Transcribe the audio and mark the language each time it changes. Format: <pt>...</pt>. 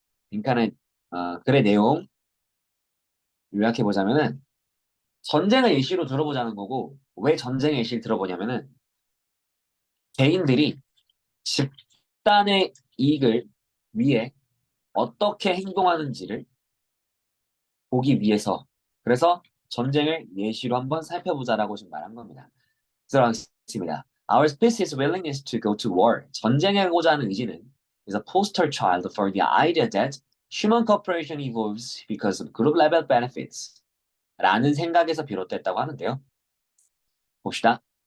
<ko>빈칸의 글의 내용 요약해 보자면은 전쟁을 예시로 들어보자는 거고 왜 전쟁의 예시를 들어보냐면은 개인들이 집단의 이익을 위해 어떻게 행동하는지를 보기 위해서 그래서 전쟁을 예시로 한번 살펴보자라고 지금 말한 겁니다. 들어가겠습니다.</ko> <en>Our species' willingness to go to war.</en> <ko>전쟁에 가고자 하는 의지는</ko> <en>is a poster child for the idea that human cooperation evolves because of group level benefits.</en> <ko>라는 생각에서 비롯됐다고 하는데요. 봅시다.</ko>